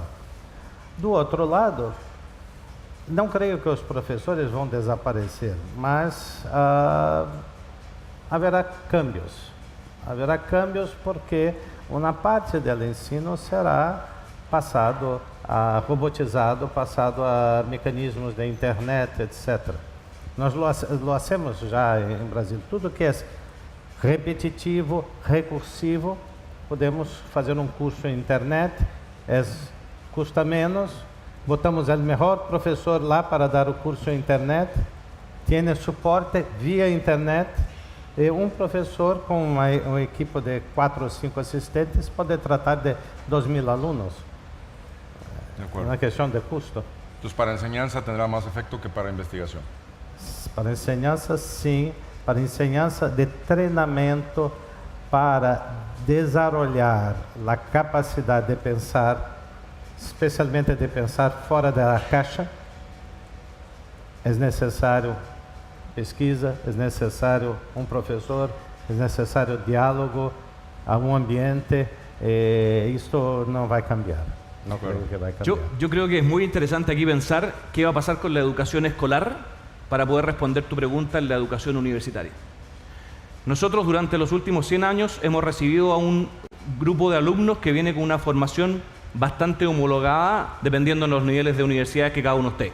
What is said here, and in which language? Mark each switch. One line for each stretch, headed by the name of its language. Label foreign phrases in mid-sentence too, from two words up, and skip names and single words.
Portuguese: Do outro lado, não creio que os professores vão desaparecer, mas haverá câmbios. Haverá câmbios porque uma parte do ensino será passado a robotizado, passado a mecanismos de internet, etc. Nós
Spanish: lo hacemos
Portuguese: já em Brasil. Tudo que é repetitivo, recursivo, podemos fazer um curso em internet, custa menos, botamos o melhor professor lá para dar o curso em internet, tem suporte via internet, e um professor com uma equipe de 4 ou 5 assistentes pode tratar de 2.000 alunos.
Spanish: De acuerdo.
Portuguese: Uma questão de custo.
Spanish: Entonces, para enseñanza tendrá más efecto que para investigación. Para enseñanza, sim.
Portuguese: Para enseñanza de treinamento, para desarrollar a capacidade de pensar, especialmente de pensar fora da caixa, é necessário pesquisa, é necessário um professor, é necessário diálogo, um ambiente, isto não vai cambiar.
Spanish: No creo que va a cambiar. Yo creo que es muy interesante aquí pensar qué va a pasar con la educación escolar para poder responder tu pregunta en la educación universitaria. Nosotros durante los últimos 100 años hemos recibido a un grupo de alumnos que viene con una formación bastante homologada dependiendo de los niveles de universidades que cada uno esté.